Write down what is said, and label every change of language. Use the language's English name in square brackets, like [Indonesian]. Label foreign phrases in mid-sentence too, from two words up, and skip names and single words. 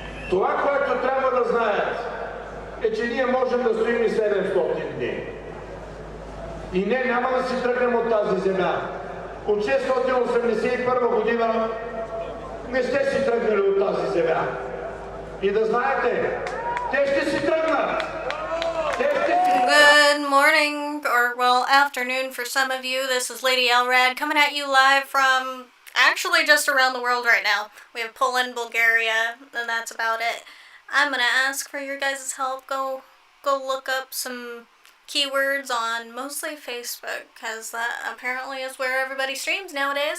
[Bulgarian] Това, което трябва да знаят, е, че ние можем да стоим и 700 дни. И не, няма да си тръгнем от тази земя. От 681 година не сте си тръгнали от тази земя. И да знаете, те ще си тръгнат. [English] Good morning, or well, afternoon for some of you. This is Lady Elrad coming at you live from actually just around the world right now. We have Poland, Bulgaria, and that's about it. I'm gonna ask for your guys' help. Go look up some keywords on mostly Facebook, because that apparently is where everybody streams nowadays.